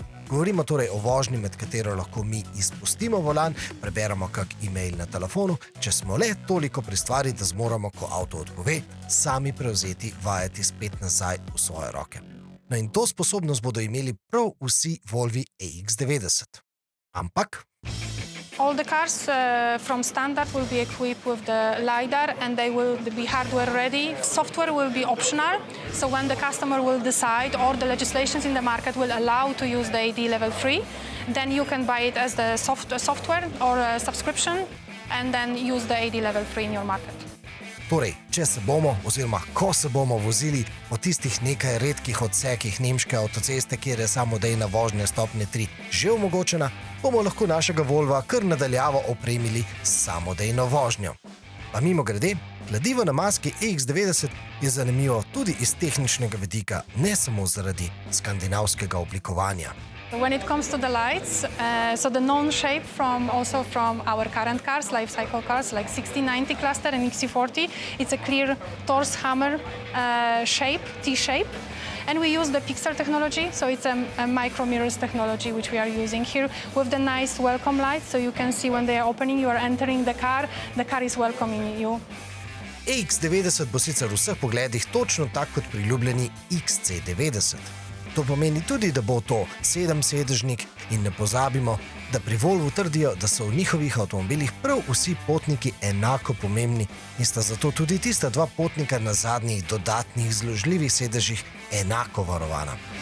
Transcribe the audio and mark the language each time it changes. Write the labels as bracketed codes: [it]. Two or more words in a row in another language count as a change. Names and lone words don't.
[sl] Govorimo torej o vožnji, med katero lahko mi izpustimo volan, preberemo kak e-mail na telefonu, če smo le toliko pri stvari, da zmoremo, ko avto odpove, sami prevzeti vajeti spet nazaj v svoje roke. No in to sposobnost bodo imeli prav vsi Volvi EX90. Ampak [en] All the cars from standard will be equipped with the LiDAR and they will be hardware ready. Software will be optional, so when the customer will decide or the legislations in the market will allow to use the AD Level 3, then you can buy it as the software or a subscription and then use the AD Level 3 in your market. [sl] Torej, če se bomo oziroma ko se bomo vozili po tistih nekaj redkih odsekih nemške avtoceste, kjer je samodejna vožnja stopnje 3 že omogočena, bomo lahko našega Volva kar nadaljavo opremili s samodejno vožnjo. Pa mimogrede, kladivo na maski EX90 je zanimivo tudi iz tehničnega vidika, ne samo zaradi skandinavskega oblikovanja. [en] When it comes to the lights, so the known shape from our current cars, life cycle cars like 1690 cluster and XC40, it's a clear torus hammer shape, T-shape. And we use the Pixel technology, so it's a micro mirrors technology which we are using here with the nice welcome lights, so you can see when they are opening, you are entering the car is welcoming you. [sl] EX90 bo sicer v vseh pogledih točno tak kot priljubljeni XC90. To pomeni tudi, da bo to 7-sedežnik in ne pozabimo, da pri Volvu trdijo, da so v njihovih avtomobilih prav vsi potniki enako pomembni in sta zato tudi tista dva potnika na zadnjih dodatnih zložljivih sedežih enako varovana.